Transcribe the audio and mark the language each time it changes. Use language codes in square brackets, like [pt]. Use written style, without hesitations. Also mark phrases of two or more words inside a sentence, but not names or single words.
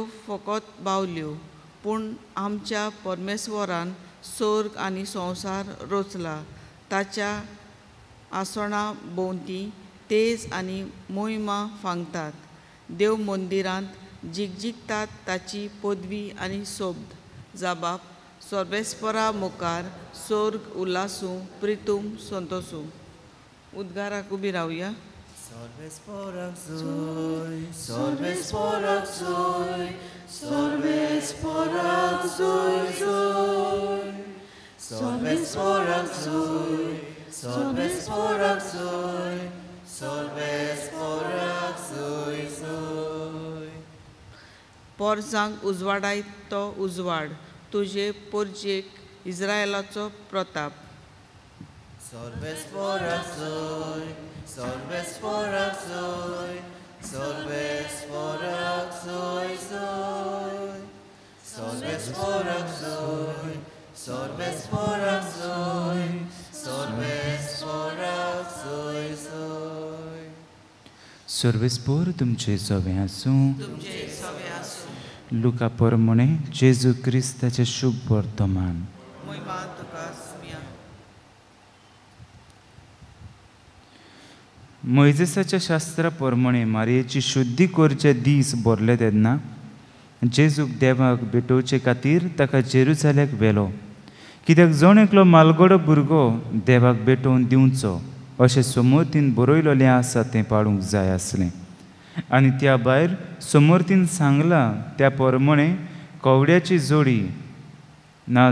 [kok] फकत बावल्यो पूण आमच्या परमेश्वरान सोर्ग आनी संवसार रचला ताच्या आसोणा भोंवती तेज आनी मोहिमा फांगतात देव मंदिरांत जिगजिगतात ताची पदवी आनी सोबत जबाब सर्वेस्परा मुखार सोर्ग उल्लासू प्रितूम संतोसू उद्गाराक उबी रावया Sorvesporak zoy, sorvesporak zoy, sorvesporak zoy zoy, sorvesporak zoy, sorvesporak zoy, sorvesporak zoy zoy. पोरसांक उजवाडायत तो उजवाड तुजे पोरजेक इस्रायलाचो प्रताप Sorvesporak zoy, sorvesporak zoy, sorvesporak zoy zoy, sorvesporak zoy, sorvesporak zoy, sorvesporak zoy zoy. सर्वेस्पोर तुमचे सवे आसूं तुमचे सवे आसूं लुका परमणे जेजू क्रिस्ताचे शुभ वर्तमान मोहिमा तुका स्मिया मोइजेसाच्या शास्त्रा प्रमाणे मारयेची शुद्धी करचे दीस भरले तेन्ना जेजूक देवाक भेटोवचे खातीर ताका जेरुसालेक व्हेलो कित्याक जण एकलो मालगडो भुरगो देवाक भेटोवन दिवचो अशें समोरतीन बरयलोलें आसा तें पाळूंक जाय आसलें आनी त्या भायर समोरतीन सांगलां त्या प्रमाणे कवड्याची जोडी ना